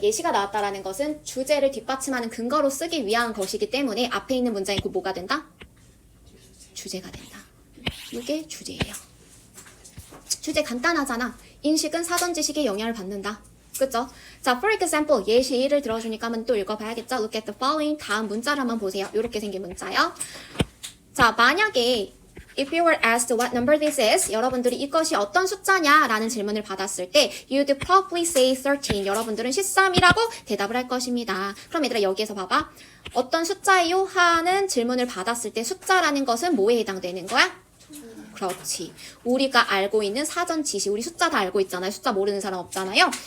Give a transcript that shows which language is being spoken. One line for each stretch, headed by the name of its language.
Korean: 예시가 나왔다라는 것은 주제를 뒷받침하는 근거로 쓰기 위한 것이기 때문에 앞에 있는 문장이 곧 뭐가 된다? 주제가 된다. 이게 주제예요. 주제 간단하잖아. 인식은 사전 지식에 영향을 받는다. 그쵸? 자,
English: for example,
Korean: 예시를 들어주니까 한번 또 읽어봐야겠죠?
English: Look at the following.
Korean: 다음 문자를 한번 보세요. 이렇게 생긴 문자요. 자, 만약에
English: If you were asked what number this is,
Korean: 여러분들이 이것이 어떤 숫자냐? 라는 질문을 받았을 때
English: you'd probably say 13.
Korean: 여러분들은 13이라고 대답을 할 것입니다. 그럼 얘들아 여기에서 봐봐. 어떤 숫자예요? 하는 질문을 받았을 때 숫자라는 것은 뭐에 해당되는 거야? 그렇지. 우리가 알고 있는 사전 지식, 우리 숫자 다 알고 있잖아요. 숫자 모르는 사람 없잖아요.